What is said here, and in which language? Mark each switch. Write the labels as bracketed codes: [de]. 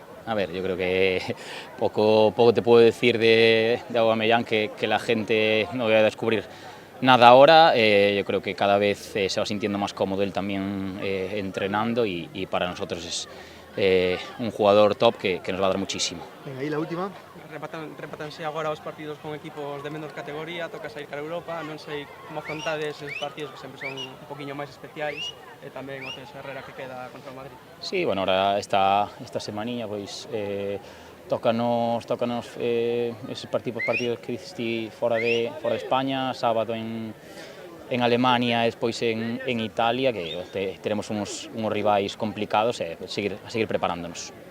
[es] A ver, yo creo que poco te puedo decir de Aubameyang que la gente no vaya a descubrir nada ahora. Yo creo que cada vez se va sintiendo más cómodo él también entrenando y para nosotros es un jugador top que nos va a dar muchísimo. Venga, aí la última. [gl] Repatanse agora os partidos con equipos de menor categoría, toca sair cara a Europa, non sei como afrontades os partidos que sempre son un poquinho máis especiais e tamén o Teso Herrera que queda contra o Madrid. Sí, bueno, ahora esta semaniña pois tócanos esos partidos que dices ti fora de España, sábado en Alemania e despois en Italia, que teremos uns rivais complicados e a seguir preparándonos.